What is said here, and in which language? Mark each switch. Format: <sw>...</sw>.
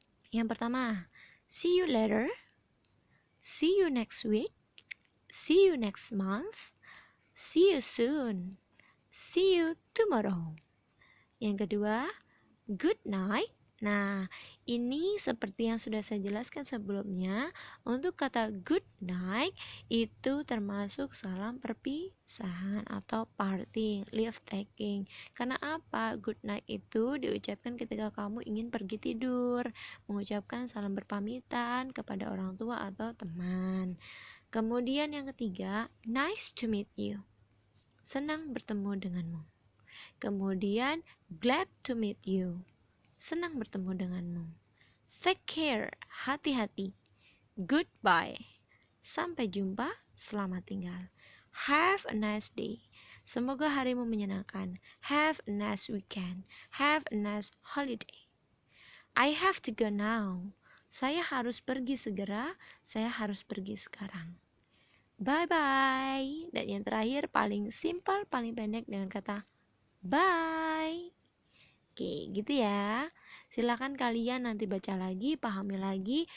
<id>Yang pertama,</id> <en>see you later, see you next week, see you next month, see you soon, see you tomorrow.</en> <id>Yang kedua,</id> <en>good night.</en> <id>Nah, ini seperti yang sudah saya jelaskan sebelumnya, untuk kata good night itu termasuk salam perpisahan atau parting, leave taking. Karena apa? Good night itu diucapkan ketika kamu ingin pergi tidur, mengucapkan salam berpamitan kepada orang tua atau teman. Kemudian yang ketiga,</id> <en>nice to meet you.</en> <id>Senang bertemu denganmu. Kemudian,</id> <en>glad to meet you.</en> <id>Senang bertemu denganmu.</id> <en>Take care,</en> <id>hati-hati. Goodbye, sampai jumpa, selamat tinggal.</id> <en>Have a nice day.</en> <id>Semoga harimu menyenangkan.</id> <en>Have a nice weekend. Have a nice holiday. I have to go now.</en> <id>Saya harus pergi segera, saya harus pergi sekarang. Bye-bye. Dan yang terakhir paling simpel, paling pendek dengan kata bye. Oke, gitu ya. Silakan kalian nanti baca lagi, pahami lagi.</id>